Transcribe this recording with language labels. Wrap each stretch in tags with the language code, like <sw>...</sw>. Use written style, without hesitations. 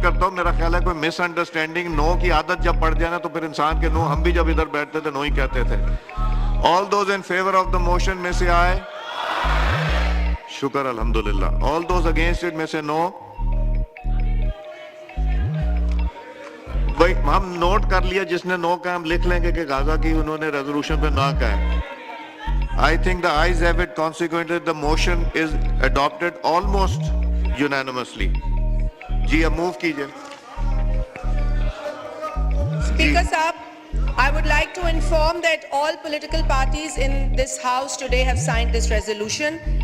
<ur>میرا خیال ہے کوئی مس انڈرسٹینڈنگ. نو کی عادت جب پڑ جائے نا تو پھر انسان کے نو, ہم بھی جب ادھر بیٹھتے تھے نو ہی کہتے تھے.</ur> <en>All those in favor of the motion may say aye.</en> <ur>شکر الحمدللہ.</ur> <en>All those against it may say no.</en> <ur>بھائی ہم نوٹ کر لیا, جس نے نو کہا ہم لکھ لیں گے کہ غزہ کی انہوں نے ریزولوشن پہ نہ کہا ہے.</ur> <en>I think the ayes have it. Consequently, the motion is adopted almost unanimously.</en> <ur>جی اب موو کیجئے.</ur> <en>Speaker Saab, I would like to inform that all political parties in this House today have signed this resolution.</en>